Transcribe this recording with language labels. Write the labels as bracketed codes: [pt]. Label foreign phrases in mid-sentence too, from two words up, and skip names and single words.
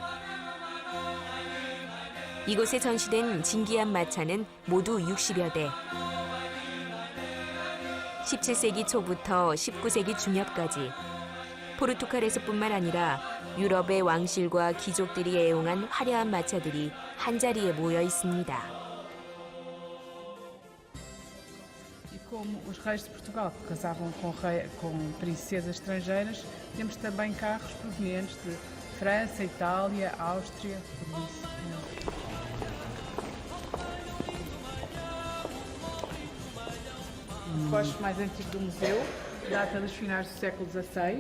[ko] 이곳에 전시된 진기한 마차는 모두 60여 대. 17세기 초부터 19세기 중엽까지 포르투갈에서뿐만 아니라 유럽의 왕실과 귀족들이 애용한 화려한 마차들이 한자리에 모여 있습니다. [pt] E como os reis de Portugal casavam com princesas estrangeiras, temos também carros provenientes de França, Itália, Áustria, por isso. O coche mais antigo do museu data dos finais do século XVI.